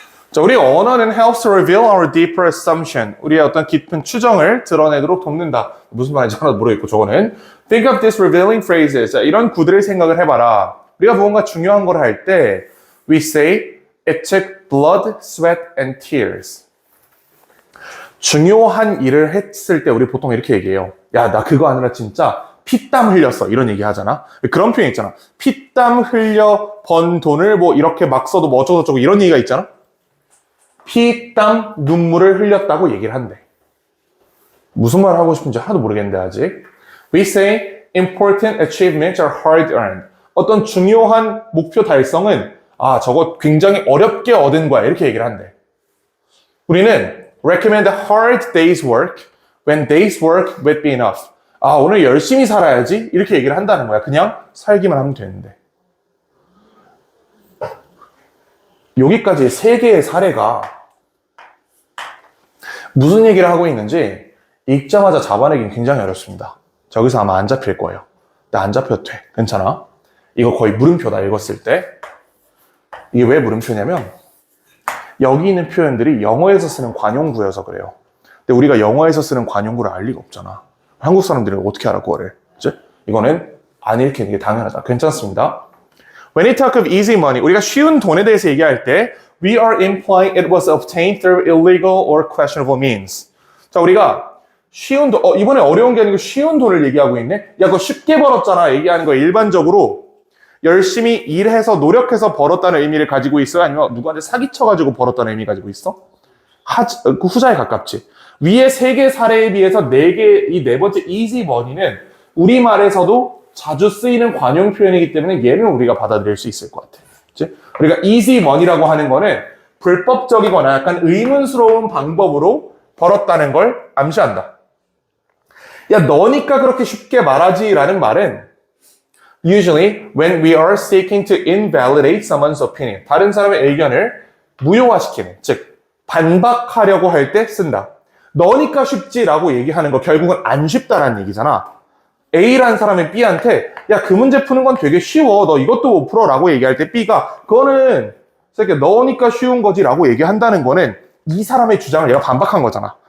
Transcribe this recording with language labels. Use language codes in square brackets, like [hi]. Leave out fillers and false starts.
[ko] 자, 우리 언어는 [en] helps to reveal our deeper assumption. [ko] 우리의 어떤 깊은 추정을 드러내도록 돕는다. 무슨 말인지 하나도 모르겠고, 저거는. [en] Think of these revealing phrases. [ko] 자, 이런 구들을 생각을 해봐라. 우리가 무언가 중요한 걸 할 때, [en] we say, it took blood, sweat, and tears. [ko] 중요한 일을 했을 때 우리 보통 이렇게 얘기해요. 야, 나 그거 아니라 진짜 피땀 흘렸어. 이런 얘기 하잖아. 그런 표현 있잖아. 피땀 흘려 번 돈을 뭐 이렇게 막 써도 뭐 어쩌고저쩌고 이런 얘기가 있잖아. 피땀 눈물을 흘렸다고 얘기를 한대. 무슨 말 하고 싶은지 하나도 모르겠는데 아직. [en] We say important achievements are hard earned. [ko] 어떤 중요한 목표 달성은 저거 굉장히 어렵게 얻은 거야. 이렇게 얘기를 한대. 우리는 [en] recommend a hard day's work when day's work would be enough. [ko] 오늘 열심히 살아야지. 이렇게 얘기를 한다는 거야. 그냥 살기만 하면 되는데. 여기까지 세 개의 사례가 무슨 얘기를 하고 있는지 읽자마자 잡아내긴 굉장히 어렵습니다. 저기서 아마 안 잡힐 거예요. 나 안 잡혀도 돼. 괜찮아. 이거 거의 물음표다, 읽었을 때. 이게 왜 물음표냐면 여기 있는 표현들이 영어에서 쓰는 관용구여서 그래요. 근데 우리가 영어에서 쓰는 관용구를 알 리가 없잖아. 한국 사람들이 어떻게 알아, 그거를. 그치? 이거는 안 읽히는 게 당연하다. 괜찮습니다. [en] When we talk of easy money, [ko] 우리가 쉬운 돈에 대해서 얘기할 때 [en] we are implying it was obtained through illegal or questionable means. [ko] 자, 우리가 쉬운 돈, 이번에 어려운 게 아니고 쉬운 돈을 얘기하고 있네? 야, 그거 쉽게 벌었잖아. 얘기하는 거 일반적으로 열심히 일해서 노력해서 벌었다는 의미를 가지고 있어요? 아니면 누구한테 사기쳐가지고 벌었다는 의미 가지고 있어? 그 후자에 가깝지. 위의 세 개 사례에 비해서 이 네 번째 easy money는 우리말에서도 자주 쓰이는 관용 표현이기 때문에 얘는 우리가 받아들일 수 있을 것 같아. 그치? 우리가 easy money라고 하는 거는 불법적이거나 약간 의문스러운 방법으로 벌었다는 걸 암시한다. 야, 너니까 그렇게 쉽게 말하지라는 말은 [en] usually when we are seeking to invalidate someone's opinion. [ko] 다른 사람의 의견을 무효화시키는, 즉 반박하려고 할 때 쓴다. 너니까 쉽지라고 얘기하는 거 결국은 안 쉽다라는 얘기잖아. A라는 사람이 B한테 야, 그 문제 푸는 건 되게 쉬워. 너 이것도 못 풀어라고 얘기할 때 B가 그거는 너니까 쉬운 거지라고 얘기한다는 거는 이 사람의 주장을 얘가 반박한 거잖아.